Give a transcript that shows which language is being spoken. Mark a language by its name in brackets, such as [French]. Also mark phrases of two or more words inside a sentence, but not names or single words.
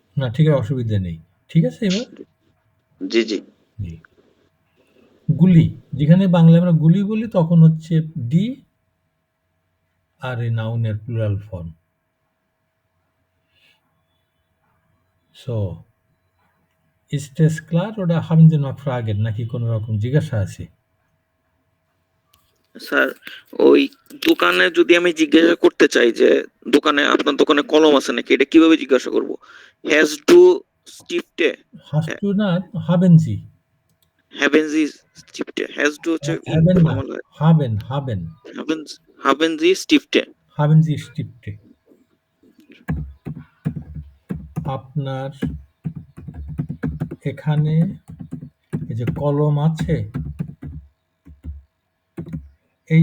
[Bangla] না ঠিক আছে, অসুবিধা নেই। ঠিক আছে এবার? জি জি। জি। গুলি, যেখানে বাংলায় আমরা গুলি বলি তখন হচ্ছে ডি আর এই নাউনের প্লুরাল ফর্ম। [German] সো ist es klar oder haben Sie noch Fragen [Bangla] নাকি কোনো রকম জিজ্ঞাসা আছে? স্যার ওই দোকানে যদি আমি জিজ্ঞাসা করতে চাই যে দোকানে আপনার দোকানে কলম আছে নাকি, এটা কিভাবে জিজ্ঞাসা করব? [German] Hast du Stifte, Hast du না, haben Sie? haben Sie Stifte, hast du হচ্ছে Haben না, [Bangla] ফর্মাল হয়, [German] haben, haben Sie Stifte. haben Sie Stifte? [Bangla] আপনার এখানে এই যে কলম আছে, এই